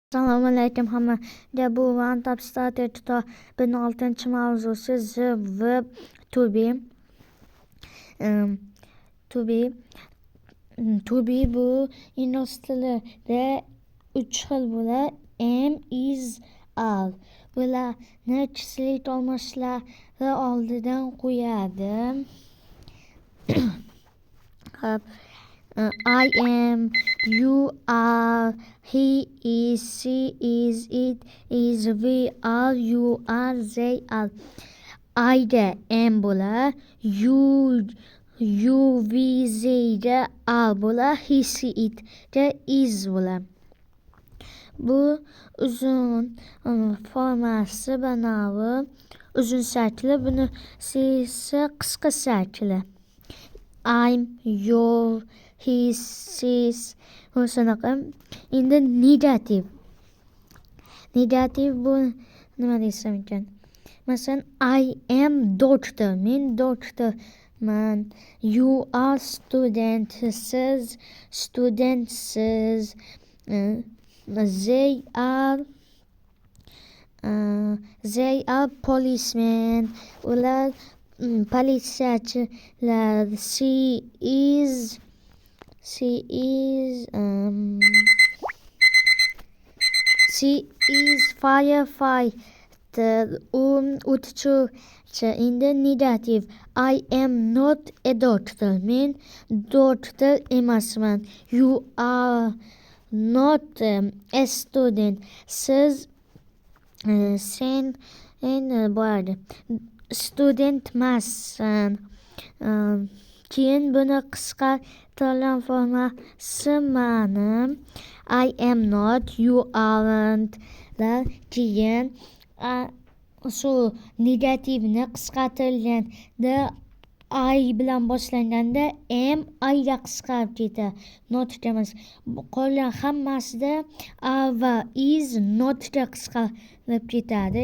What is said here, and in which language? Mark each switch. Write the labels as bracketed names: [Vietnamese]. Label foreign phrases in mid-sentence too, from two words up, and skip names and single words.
[Uzbek] Assalomu alaykum hammaga. Bu One Top Starter kitobning 6-mavzusi The Verb to be. [English] To be. To be [Uzbek] bu ingliz tilida 3 xil bo'ladi. [English] Am, is, are. [Uzbek] Bularni kishilik olmoshlari oldidan qo'yadi. [English] I am, you are, he is, she is, it is, we are, you are, they are. [Uzbek] I'da am bo'lar, you, we, theyda are bo'lar, he, she, itda is bo'lar. Bu uzun formasi banavi uzun shakli, bunisi qisqa shakli. [English] I'm, your, his, his. [Uzbek] Shunaqa. Endi negativ. Negativ bu nima desam ekan? Masalan, [English] I am doctor. [Uzbek] Men doktorman. [English] You are student. [Uzbek] Siz studentsiz. [English] They are policemen. [Uzbek] Ular politsiyachilar. [English] She is firefighter. [Uzbek] O'qituvchi. Endi negativ. [English] I am not a doctor. [Uzbek] Men doktor emasman. [English] You are not a student. [Uzbek] Siz sen bo'ladi. Student emassan. Keyin buni qisqartirilgan formasi ma'ni. [English] I am not, you aren't. [Uzbek] Keyin shu negativni qisqartirilganda I bilan boshlanganda am I'ga qisqarib ketadi. Not emas. Qolgan hammasida are va is notga qisqarib ketadi.